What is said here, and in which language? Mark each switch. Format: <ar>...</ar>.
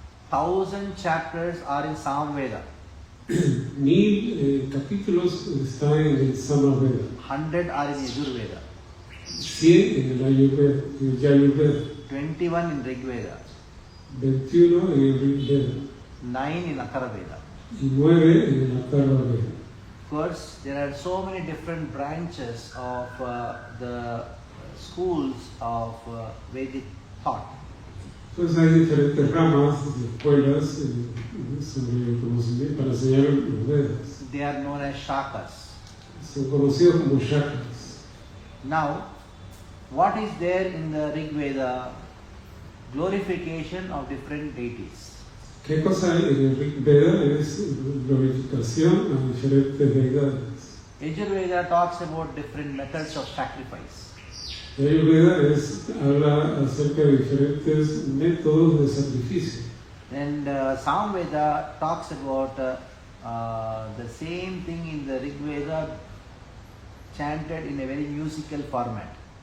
<en>1,000 chapters are in Samveda,</en> <es>1,000 capítulos están en el Samaveda,</es> <en>100 are in Yajurveda,</en> <es>100 en el Ayurveda, en el Yajurveda,</es> <en>21 in Rigveda,</en> <es>21 en el Rigveda</es> <en>9 in Atharvaveda.</en> <es>y 9 en el Atharvaveda.</es> <en>Of course, there are so many different branches of the schools of Vedic thought.</en> <es>Pues hay diferentes ramas de escuelas sobre el conocimiento para enseñar los Vedas.</es> <en>They are known as shakas.</en> <es>Son conocidos como chakras.</es> <en>Now, what is there in the Rig Veda? Glorification of different deities.</en> <es>¿Qué cosa hay en el Rig Veda? Es glorificación a diferentes deidades.</es> <en>Yajurveda talks about different methods of sacrifice.</en> <es>El Ayurveda habla acerca de diferentes métodos de sacrificio.</es> <en>And Samveda talks about the same thing in the Rig Veda chanted in a very musical format.</en>